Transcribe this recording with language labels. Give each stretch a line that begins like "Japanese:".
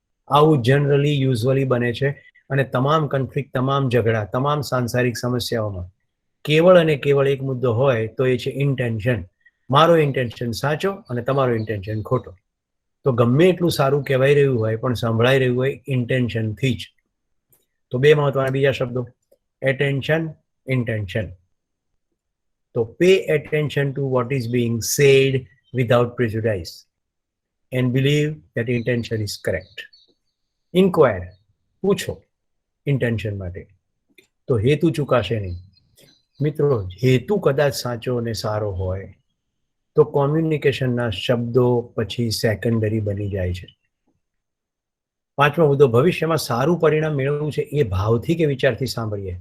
Gujarati: આવું generally usually બને છે અને તમામ કન્ફ્લિક્ટ, તમામ ઝઘડા, તમામ સાંસારિક સમસ્યાઓમાં કેવળ અને કેવળ એક મુદ્દો હોય તો એ છે ઇન્ટેન્શન. મારો ઇન્ટેન્શન સાચો અને તમારો ઇન્ટેન્શન ખોટો. તો ગમે એટલું સારું કહેવાય રહ્યું હોય પણ સંભળાઈ રહ્યું હોય ઇન્ટેન્શનથી જ. તો 2 મહત્વના બીજા શબ્દો, એટેન્શન, ઇન્ટેન્શન.
English: તો pay attention to what is being said without prejudice and believe that intention is correct.
Gujarati: Inquire, પૂછો ઇન્ટેન્શન માટે, તો હેતુ ચૂકાશે નહીં. મિત્રો, હેતુ કદાચ સાચો અને સારો હોય તો કોમ્યુનિકેશનના શબ્દો પછી સેકન્ડરી બની જાય છે. પાંચમો મુદ્દો, ભવિષ્યમાં સારું પરિણામ મેળવવું છે એ ભાવથી કે વિચારથી સાંભળીએ.